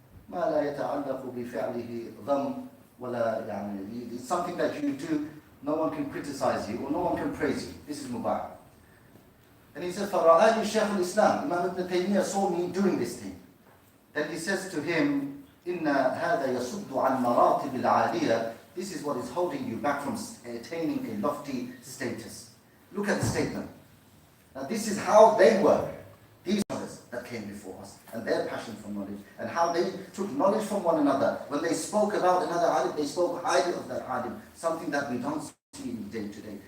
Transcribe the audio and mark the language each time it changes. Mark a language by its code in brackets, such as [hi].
[ar] ما لا يتعلق بفعله ضم. [en] It's something that you do, no one can criticize you or no one can praise you. This is mubah. And he says, [ar] فَرَآنِي شَيْخُ الْإِسْلَامِ. [en] Imam Ibn Taymiyyah saw me doing this thing. Then he says to him, [ar] إِنَّ هَذَا يَصُدُّ عَنْ مَرَاتِبِ الْعَالِيَةِ. [en] This is what is holding you back from attaining a lofty status. Look at the statement. Now this is how they were. These others that came before us, and their passion for knowledge, and how they took knowledge from one another. When they spoke about another alim, they spoke highly of that alim, something that we don't see in day to day.